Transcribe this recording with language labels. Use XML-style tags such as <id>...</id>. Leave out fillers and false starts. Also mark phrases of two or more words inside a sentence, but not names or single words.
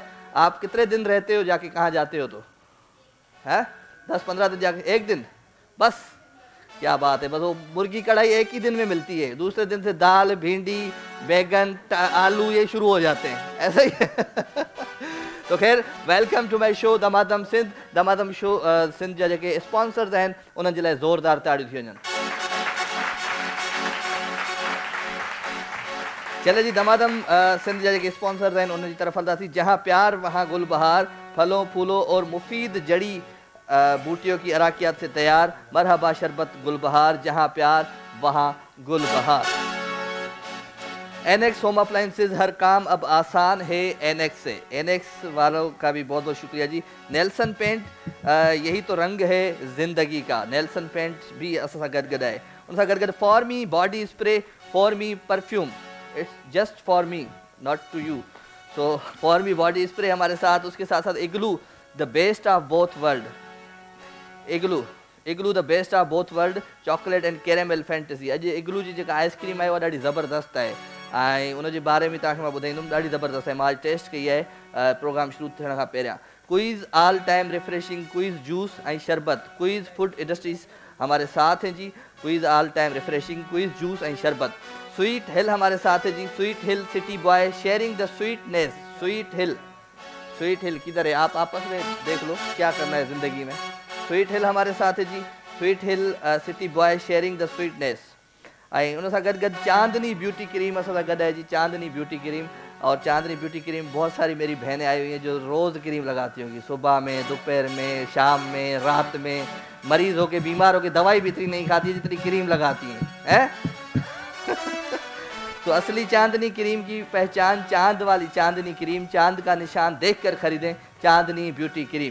<hi>आप कितने दिन रहते हो जाके, कहाँ जाते हो? तो है 10-15 दिन जाके, एक दिन बस? क्या बात है, बस वो मुर्गी कढ़ाई एक ही दिन में मिलती है, दूसरे दिन से दाल, भिंडी, बैगन, आलू ये शुरू हो जाते हैं। ऐसा ही है। तो खैर,</hi> <en>welcome to my show</en> <hi>दमादम सिंध।</hi> <sd>दमादम शो सिंध जा जेके स्पॉन्सर्स आहिनि उन्हनि जे लाइ ज़ोरदार ताड़ियूं थी वञनि। चले जी, दमादम सिंध जा जेके स्पॉन्सर्स आहिनि उन्हनि जी तरफ़ हलंदासीं।</sd> <hi>जहाँ प्यार वहाँ गुल बहार, फलों फूलों और मुफीद जड़ी बूटियों की अराकियात से तैयार मरहबा शरबत गुलबहार, जहाँ प्यार वहाँ गुल बहार। एनएक्स</hi> <en>home appliances,</en> <hi>हर काम अब आसान है एनएक्स से। एनएक्स वालों का भी बहुत बहुत शुक्रिया जी। नेल्सन पेंट, यही तो रंग है ज़िंदगी का।</hi> <sd>नेल्सन पेंट भी असां सां गॾु आहे। उन सां गॾु फॉर मी बॉडी स्प्रे, फॉर मी परफ्यूम,</sd> <en>It's just for me not to you.</en> <hi>सो फॉर मी बॉडी स्प्रे हमारे साथ, उसके साथ साथ इग्लू</hi> <en>the best of both world. Igloo the best of both world, chocolate and caramel fantasy.</en> <sd>अॼु इग्लू जी जेका आइसक्रीम आहे उहा ॾाढी ज़बरदस्त आहे ऐं उनजे बारे में तव्हांखे मां ॿुधाईंदुमि, ॾाढी ज़बरदस्त आहे। मां अॼु टेस्ट कई आहे प्रोग्राम शुरू थियण खां पहिरियां।</sd> <en>Quiz all time refreshing, Quiz juice ऐं शरबत।</en> <hi>क्विज़ फूड इंडस्ट्रीज हमारे साथ हैं जी। क्विज़</hi> <en>all time refreshing, Quiz juice and sharbat.</en> <hi>स्वीट हिल हमारे साथ है जी। स्वीट हिल</hi> <en>City Boy, sharing the sweetness.</en> <hi>स्वीट हिल किधर है? आप आपस में देख लो क्या करना है ज़िंदगी में। स्वीट हिल हमारे साथ है जी।</hi> <en>Sweet Hill City Boy, sharing the sweetness.</en> <sd>ऐं उन सां गॾु गॾु चांदनी ब्यूटी क्रीम असां सां गॾु आहे जी।</sd> <hi>चांदनी ब्यूटी क्रीम, और चांदनी ब्यूटी क्रीम बहुत सारी मेरी बहनें आई हुई हैं जो रोज़ क्रीम लगाती होंगी, सुबह में, दोपहर में, शाम में, रात में। मरीज़ होके, बीमार होके दवाई भी इतनी नहीं खाती जितनी क्रीम लगाती हैं। तो असली चांदनी क्रीम की पहचान चांद वाली चांदनी क्रीम, चांद का निशान देखकर खरीदें चांदनी ब्यूटी क्रीम।</hi>